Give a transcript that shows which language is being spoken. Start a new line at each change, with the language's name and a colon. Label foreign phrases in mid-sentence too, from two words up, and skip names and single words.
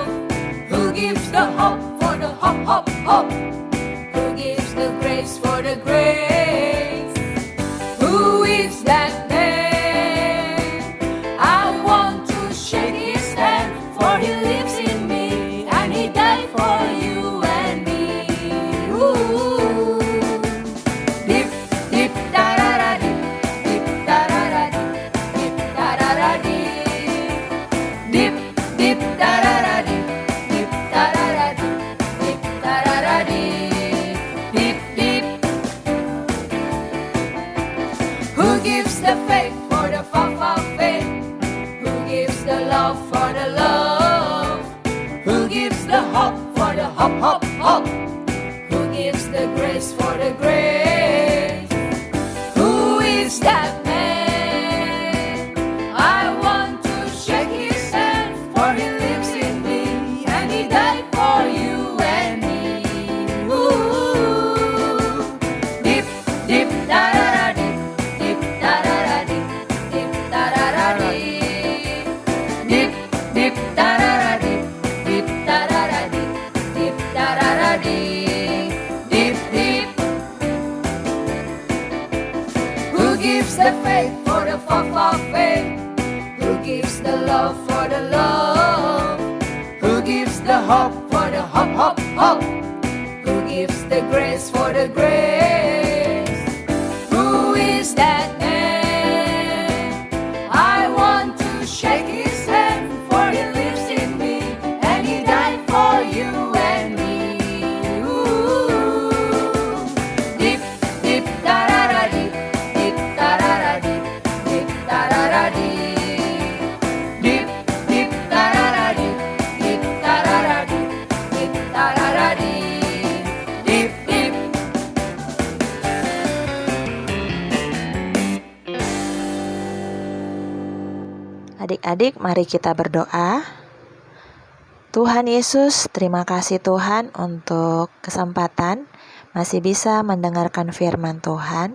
English: Who gives the hope for the hope, hope, hope? Who gives the grace for the grace? Who is that man? I want to shake his hand, for he lives in me, and he died for you and me. Ooh. Dip, dip, da-da-da, dip, dip, da-da-da, dip, da-da-da, dip. Dip, dip, da-da-da, dip, dip, da-da-da, dip, da-da-da, dip. Dip, dip. Who gives the faith for the love of faith? Who gives the love for the love? Who gives the hope for the hope, hope, hope? Who gives the grace for the grace? Who is that man? I want to shake his hand, for he lives in me, and he died for you and me. Ooh. Dip, dip, da-da-da, dip, dip, da-da-da, dip, dip, da-da-da, dip. Dip, dip, da-da-da, dip, dip, da-da-da, dip, dip, da-da-da, dip. Dip, dip. Who gives the faith for the love of faith? Who gives the love for the love? Who gives the hope for the hope, hope, hope? Who gives the grace for the grace? Who is that man? I want to shake his hand, for he lives in me, and he died for you and me. Ooh. Dip, dip, da-da-da, dip, dip, da-da-da, dip, dip, da-da-da, dip. Dip, dip, da-da-da, dip, dip, da-da-da, dip, dip, da-da-da, dip. Dip, dip.
Indonesian: Adik-adik, mari kita berdoa. Tuhan Yesus, terima kasih Tuhan untuk kesempatan masih bisa mendengarkan firman Tuhan.